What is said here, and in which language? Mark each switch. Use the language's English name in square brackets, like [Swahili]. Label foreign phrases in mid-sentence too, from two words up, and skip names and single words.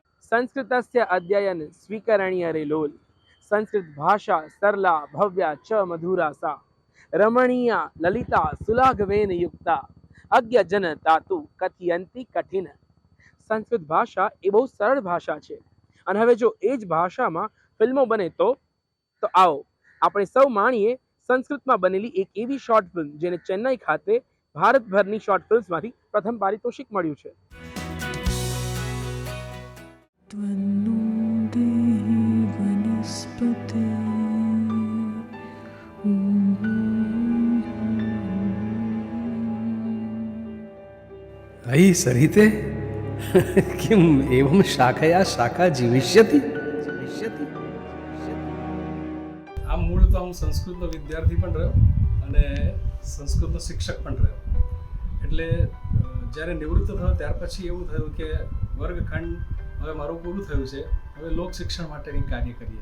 [Sanskrit] संस्कृतस्य अध्ययन स्वीकरणीय लोल संस्कृत भाषा सरला भव्या च मधुरा सा रमणीया ललिता सुलाघवेन युक्ता अज्ञ जन तातु कथयंती कठिन। संस्कृत भाषा [Gujarati] એ બહુ સરળ ભાષા છે અને હવે જો એ જ ભાષામાં ફિલ્મો બને તો આવો આપણે સૌ માણીએ સંસ્કૃતમાં બનેલી એક એવી શોર્ટ ફિલ્મ જેને ચેન્નઈ ખાતે ભારતભરની શોર્ટ ફિલ્મ્સમાંથી પ્રથમ પારિતોષિક મળ્યું છે। [Sanskrit] अयि सरिते किम एवं शाखया शाखा जीविष्यति। [Gujarati] આ મૂળ તો હું સંસ્કૃતનો વિદ્યાર્થી પણ રહ્યો અને સંસ્કૃતનો શિક્ષક પણ રહ્યો, એટલે જ્યારે નિવૃત્ત થયો ત્યાર પછી એવું થયું કે વર્ગખંડ હવે મારું પૂરું થયું છે, હવે લોક શિક્ષણ માટે કંઈક કાર્ય કરીએ।